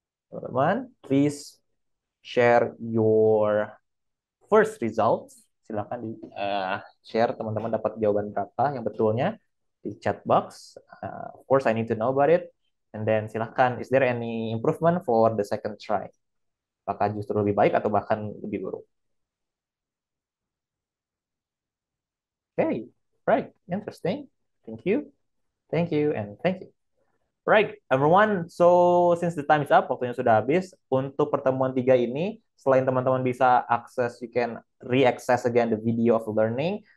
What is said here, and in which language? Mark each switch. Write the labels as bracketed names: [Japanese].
[English] Teman-teman, please share your first results. [Indonesian] Silakan di share teman-teman dapat jawaban berapa yang betulnya di chat box. [English] Of course, I need to know about it. And then silahkan, is there any improvement for the second try? [Indonesian] Apakah justru lebih baik atau bahkan lebih buruk? [English] Okay, right, interesting. Thank you, and thank you. Right, everyone. So since the time is up, [Indonesian] waktunya sudah habis. Untuk pertemuan 3 ini, selain teman-teman bisa akses, [English] you can re-access again the video of learning.